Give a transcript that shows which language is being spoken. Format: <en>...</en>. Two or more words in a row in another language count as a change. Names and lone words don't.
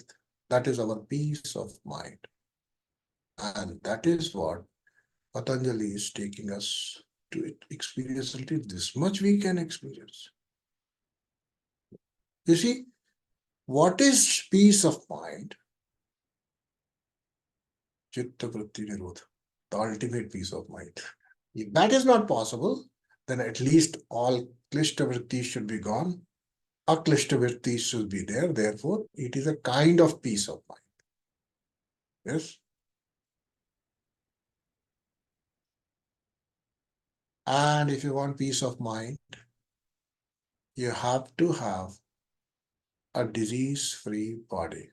<en>That is our peace of mind. And that is what Patanjali is taking us to experience. This much we can experience. You see, what is peace of mind?</en> <sa>Citta-vritti nirodha,</sa> <en>the ultimate peace of mind. If that is not possible, then at least all klishta-vrittis should be gone. Aklishta-vrittis should be there. Therefore, it is a kind of peace of mind. Yes? And if you want peace of mind, you have to have a disease-free body.</en>